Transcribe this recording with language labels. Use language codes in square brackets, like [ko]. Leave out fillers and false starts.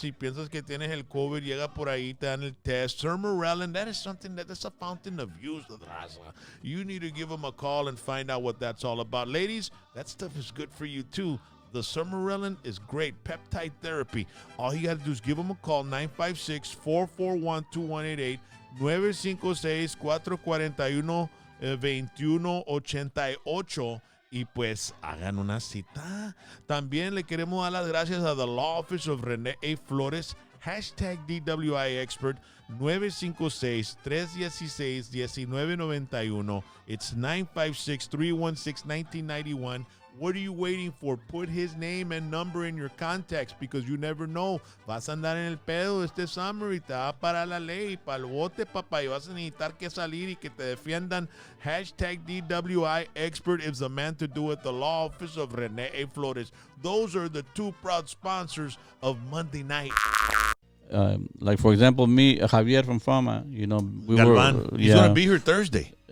[es] Si piensas que tienes el COVID, llega por ahí, te dan el test. [en] Sermorelin, that is something that's a fountain of youth. You need to give them a call and find out what that's all about. Ladies, that stuff is good for you too. The Sermorelin is great. Peptide therapy. All you got to do is give them a call, 956-441-2188, 956-441-2188. [es] Y pues hagan una cita. También le queremos dar las gracias a The Law Office of René A. [en] Flores, hashtag DWI Expert, 956-316-1991. It's 956-316-1991. What are you waiting for? Put his name and number in your contacts because you never know. [es] Vas a andar en el pedo este summer y te va a parar la ley para el bote, papá, y vas a necesitar que salir y que te defiendan. [en] Hashtag DWI Expert is the man to do it. The Law Office of René A. Flores. Those are the two proud sponsors of Monday Night. Like, for example, me, Javier from Fama, you know, Galvan. He's going to be here Thursday.